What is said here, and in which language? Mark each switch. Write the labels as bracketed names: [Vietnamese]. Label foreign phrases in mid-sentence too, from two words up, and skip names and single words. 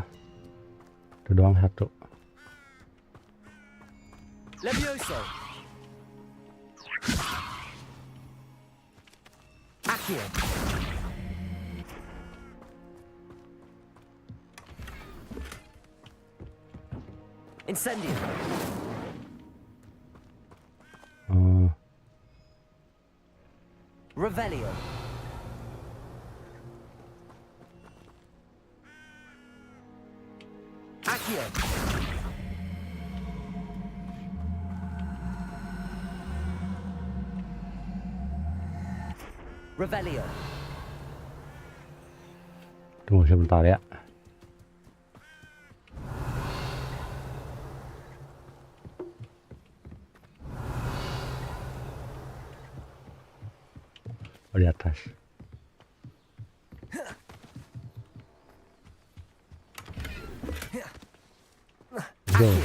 [Indonesian] Itu doang satu. Levioso. Accio. Incendio. Revelio. Accio. Revelio. Tunggu sebentar ya. Oh, di atas. Go.